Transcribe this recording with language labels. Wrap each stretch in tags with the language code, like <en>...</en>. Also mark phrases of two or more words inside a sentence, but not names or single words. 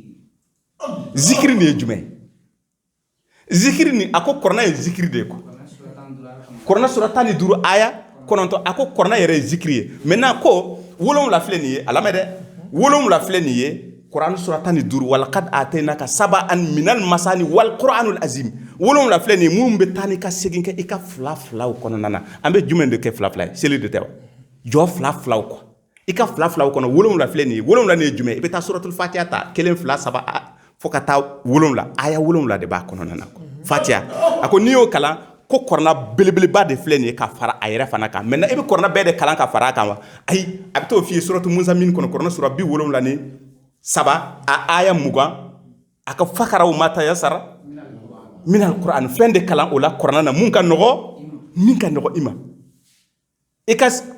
<bm>ni ye jumɛn zikiri ni ako kɔrɔna ye zikiri de ye ko kɔrɔna sura 15 aya 9 ako kɔrɔna yɛrɛ ye zikiri ye maintenant ko 7 filɛ nin ye a lamɛn dɛ 7 filɛ nin ye Quran sura 15</bm> <ar>ولقد آتيناك سبعا من المثاني والقرآن العظيم</ar> <bm>7 filɛ nin ye mun bɛ taa ni ka segin kɛ i ka filaw kɔnɔna na an bɛ jumɛn de kɛ fila ye seli de tɛ wa jɔ filaw kɔ i ka filaw kɔnɔ 7 filɛ nin ye 7 nin ye jumɛn i bɛ taa suratul fatiha ta 1 2 3 fo ka taa 7 aya 7 de b'a kɔnɔna na fatiha a ko n'i y'o kalan ko kɔrɔna belebeleba de filɛ nin ye ka fara a yɛrɛ fana kan maintenant i bɛ kɔrɔna bɛɛ de kalan ka fara a kan wa ayi a bɛ t'o f'i ye suratul muzammil kɔnɔ kɔrɔna sura 73 a aya 20 a ka fakaraw</bm> <ar>ما تيسر من القرآن</ar> <bm>fɛn de kalan o la kɔrɔna na min ka nɔgɔ i ma i ka</bm>